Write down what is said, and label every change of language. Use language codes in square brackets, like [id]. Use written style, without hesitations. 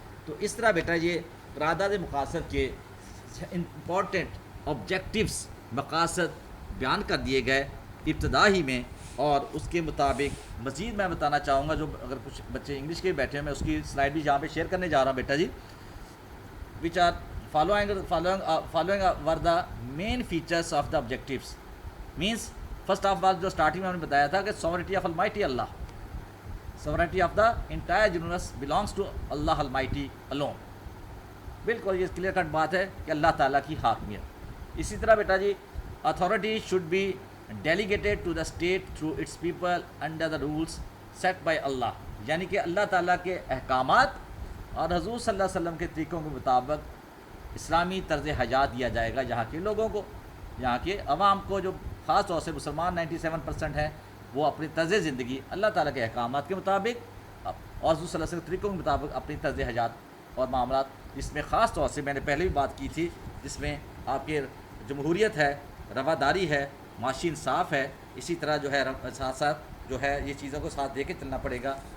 [ur] تو اس طرح بیٹا یہ قرارداد مقاصد کے امپورٹنٹ آبجیکٹیوز، مقاصد بیان کر دیے گئے ابتدا ہی میں. اور اس کے مطابق مزید میں بتانا چاہوں گا، جو اگر کچھ بچے انگلش کے بیٹھے ہیں میں اس کی سلائڈ بھی یہاں پہ شیئر کرنے جا رہا ہوں بیٹا جی. [en] which are following were the main features of the objectives. means first of all [ur] جو سٹارٹنگ میں ہم نے بتایا تھا کہ [en] sovereignty of Almighty Allah, sovereignty of the entire universe belongs to Allah Almighty alone. [ur] بالکل یہ کلیئر کٹ بات ہے کہ اللہ تعالیٰ کی حاکمیت. اسی طرح بیٹا جی [en] authority should be delegated to the state through its people under the rules set by Allah. [ur] یعنی کہ اللہ تعالیٰ کے احکامات اور حضور صلی اللہ علیہ وسلم کے طریقوں کے مطابق اسلامی طرز حیات دیا جائے گا یہاں کے لوگوں کو، یہاں کے عوام کو، جو خاص طور سے مسلمان 97% ہیں وہ اپنی طرز زندگی اللہ تعالیٰ کے احکامات کے مطابق اور حضور صلی اللہ علیہ وسلم کے طریقوں کے مطابق اپنی طرز حیات اور معاملات، جس میں خاص طور سے میں نے پہلے بھی بات کی تھی، جس میں آپ کے جمہوریت ہے، رواداری ہے، معاشی انصاف ہے، اسی طرح جو ہے ساتھ ساتھ جو ہے یہ چیزوں کو ساتھ دے کے چلنا پڑے گا.